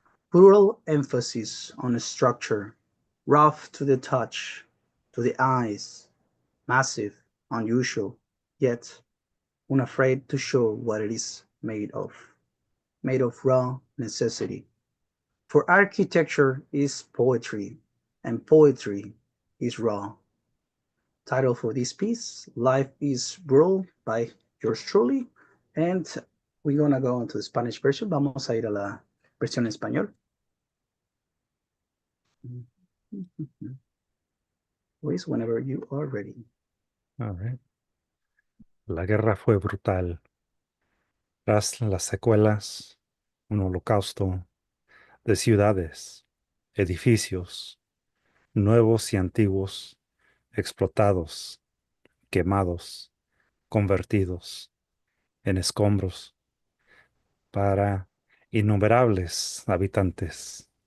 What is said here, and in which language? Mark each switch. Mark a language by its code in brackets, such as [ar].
[en] Plural emphasis on structure, rough to the touch, to the eyes, massive, unusual, yet unafraid to show what it is made of raw necessity. For architecture is poetry, and poetry is raw. Title for this piece, Life is Brutal by yours truly. And We're gonna go into the Spanish version. [es] Vamos a ir a la versión en español. [en] Luis, whenever you are ready. All right. [es] La guerra fue brutal. Tras las secuelas, un holocausto de ciudades, edificios, nuevos y antiguos, explotados, quemados, convertidos en escombros para innumerables habitantes.